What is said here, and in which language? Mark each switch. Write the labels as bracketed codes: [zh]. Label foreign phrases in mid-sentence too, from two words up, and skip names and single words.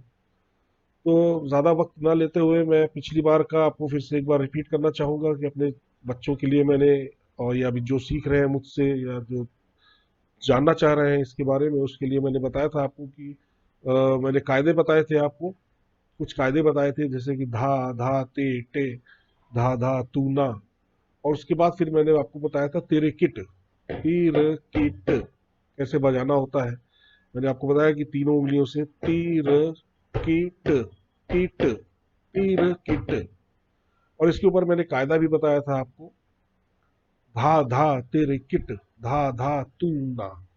[hi] तो ज़्यादा वक्त ना लेते हुए मैं पिछली बार का आपको फिर से एक बार रिपीट करना चाहूँगा कि अपने बच्चों के लिए मैंने, और या अभी जो सीख रहे हैं मुझसे या जो जानना चाह रहे हैं इसके बारे में, उसके लिए मैंने बताया था आपको कि मैंने कायदे बताए थे आपको। कुछ कायदे बताए थे जैसे कि धा धा ते टे, धा धा तू ना। और उसके बाद फिर मैंने आपको बताया था तेरे किट, तीर किट कैसे बजाना होता है। मैंने आपको बताया कि तीनों उंगलियों से तीर किट किट तीर किट। और इसके ऊपर मैंने कायदा भी बताया था आपको, धा धा तेरे किट, धा धा तू ना।